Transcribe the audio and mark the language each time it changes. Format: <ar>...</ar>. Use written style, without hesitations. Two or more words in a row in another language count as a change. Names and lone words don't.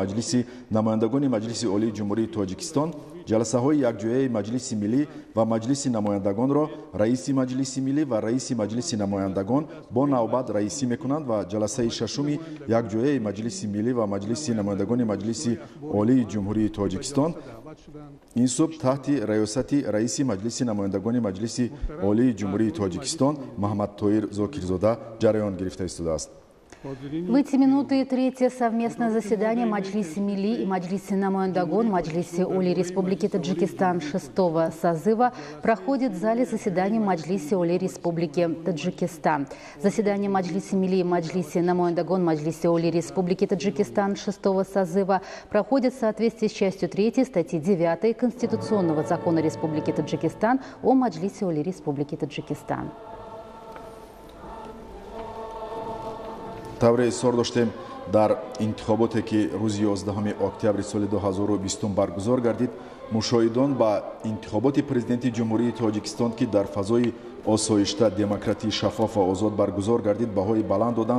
<tg>مجلس نمایندگان مجلس عالی جمهوری تاجیکستان، جلسه های یکجایی مجلس ملی و مجلس نمایندگان را رئیس مجلس ملی و رئیس مجلس نمایندگان با نوبت رئیسی میکنند و جلسه ششم یکجایی مجلس ملی و مجلس نمایندگان مجلس عالی جمهوری تاجیکستان این صبح تحت ریاست رئیس مجلس نمایندگان مجلس عالی جمهوری تاجیکستان محمد طاهر زاکرزاده جریان گرفته است.</tg> <ru>В эти минуты третье совместное заседание Маджлиси Мили и Маджлиси Намояндагон Маджлиси Оли Республики Таджикистан 6-го созыва проходит в зале заседаний Маджлиси Оли Республики Таджикистан. Заседание Маджлиси Мили и Маджлиси Намояндагон Маджлиси Оли Республики Таджикистан 6-го созыва проходит в соответствии с частью 3 статьи 9 Конституционного закона Республики Таджикистан о Маджлиси Оли Республики Таджикистан.</ru> <tg>طور اصرار داشتیم در انتخاباتی که روز 11 اکتبر سال 2020 برگزار گردید، مشاهدان با انتخابات پرزیدنت جمهوری تاجیکستان که در فضای آسایشته، دموکراتی، شفاف و آزاد برگزار گردید بهای بلند دادند.</tg>